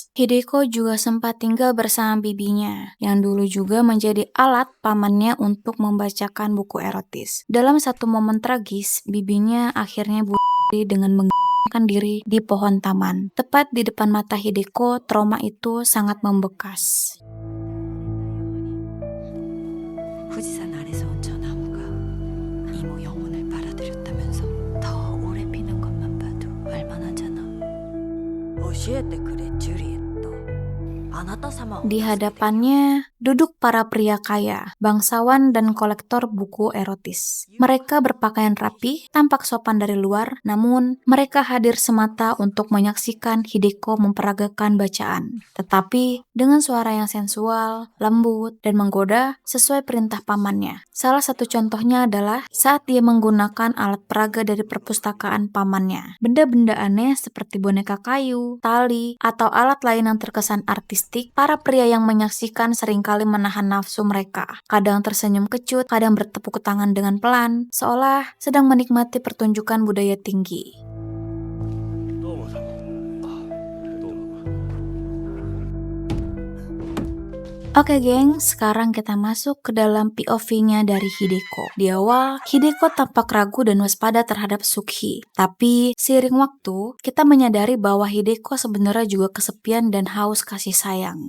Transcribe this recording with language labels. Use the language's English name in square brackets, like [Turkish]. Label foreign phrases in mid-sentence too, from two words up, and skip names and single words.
[Indonesian] Hideko juga sempat tinggal bersama bibinya, yang dulu juga menjadi alat pamannya untuk membacakan buku erotis. Dalam satu momen tragis, bibinya akhirnya bunuh diri dengan menggantung diri di pohon taman. Tepat di depan mata Hideko, trauma itu sangat membekas. [Korean] 富士山 아래서 온 저 나무가 이모 영혼을 빨아들였다면서 더 오래 피는 것만 봐도 알만하잖아. [Japanese] 教えてくれジュリエット。あなた様を [Indonesian] Di hadapannya duduk para pria kaya, bangsawan dan kolektor buku erotis. Mereka berpakaian rapi, tampak sopan dari luar, namun mereka hadir semata untuk menyaksikan Hideko memperagakan bacaan. Tetapi dengan suara yang sensual, lembut, dan menggoda sesuai perintah pamannya. Salah satu contohnya adalah saat dia menggunakan alat peraga dari perpustakaan pamannya. Benda-benda aneh seperti boneka kayu, tali, atau alat lain yang terkesan artistik, para pria yang menyaksikan seringkali menahan nafsu mereka. Kadang tersenyum kecut, kadang bertepuk tangan dengan pelan, seolah sedang menikmati pertunjukan budaya tinggi. [Japanese] どうもさん。どうも。 [Indonesian] Oke geng, sekarang kita masuk ke dalam POV-nya dari Hideko. Di awal, Hideko tampak ragu dan waspada terhadap Suki. Tapi, seiring waktu, kita menyadari bahwa Hideko sebenarnya juga kesepian dan haus kasih sayang.